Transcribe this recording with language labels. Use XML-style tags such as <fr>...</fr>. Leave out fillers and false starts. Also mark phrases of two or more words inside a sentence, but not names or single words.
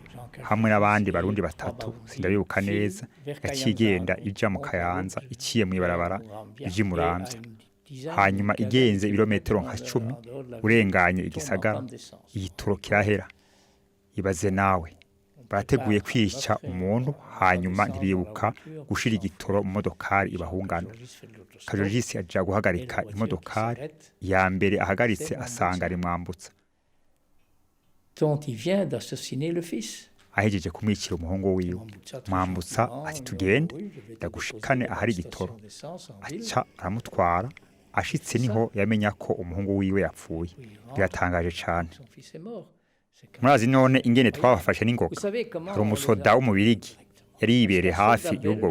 <rn>hamwe n'abandi barundi batatu sindabibuka neza yakigenda ija mu Kayanza iciye mu ibarabara ije Muramvya hanyuma igenze ibirometero nka 10 urenganye igisagara igitoro kirahera ibaze nawe barateguye kwica umuntu hanyuma ntibibuka gushira igitoro mu modokari ibahungana Kajorigisi aja guhagarika imodokari ya mbere ahagaritse asanga ari mwambutsa</rn> <fr>dont il vient d'assassiner le fils.</fr> <rn>ahejeje kumwicira umuhungu wiwe mwambutsa ati tugende ndagushikane ahari igitoro aca aramutwara ashitse niho yamenya ko umuhungu wiwe yapfuye biratangaje cyane murazi none ingene twabafashe n'ingoga hari umusoda w'umubirigi yari yibereye hafi y'ubwo</rn>